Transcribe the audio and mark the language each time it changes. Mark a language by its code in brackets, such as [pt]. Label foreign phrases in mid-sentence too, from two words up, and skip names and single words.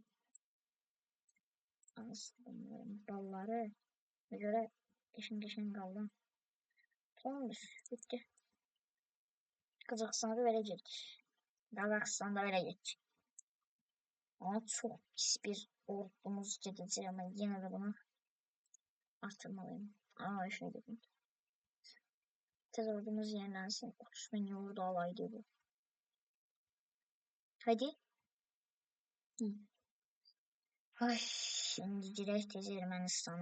[az] Bunların balları. Ona görə qəşəng qaldı. Tamamdır. Bitti. Qazaxıstana da belə getdik. Qazaxıstanda belə getdik. Ama çox pis bir ordumuz gedəcək, amma yenə də bunu artırmalıyım. Ama şey dedim. Tez ordumuz yenilənsin. 30 bin ordu alaydı bu. Hadi. [tr] Ay, şimdi direkt tez Ermənistan'a.